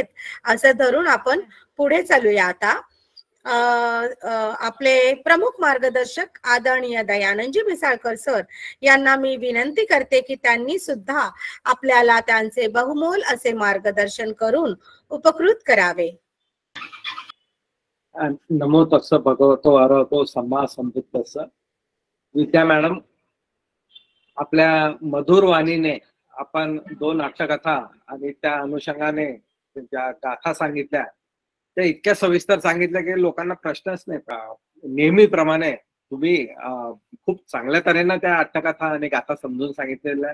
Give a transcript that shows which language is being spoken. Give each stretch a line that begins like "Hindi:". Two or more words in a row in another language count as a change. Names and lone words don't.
Marathi: असं धरून आपण पुढे चालूया. आता आपले प्रमुख मार्गदर्शक आदरणीय दयानंदजी मिसाळकर सर यांना मी विनंती करते की त्यांनी सुद्धा आपल्याला त्यांचे बहुमोल असे मार्गदर्शन करून उपकृत करावे.
Pali: नमो तस्स भगवतो अरहतो सम्मा संबुद्धस्स.
Marathi: विद्या मॅडम, आपल्या मधुर वाणीने आपण 2 अट्टकथा आणि त्या अनुषंगाने ज्या गाथा सांगितल्या त्या इतक्या सविस्तर सांगितल्या की लोकांना प्रश्नच नाही. नेहमीप्रमाणे तुम्ही खूप चांगल्या तऱ्हेने त्या अट्टकथा आणि गाथा समजून सांगितलेल्या.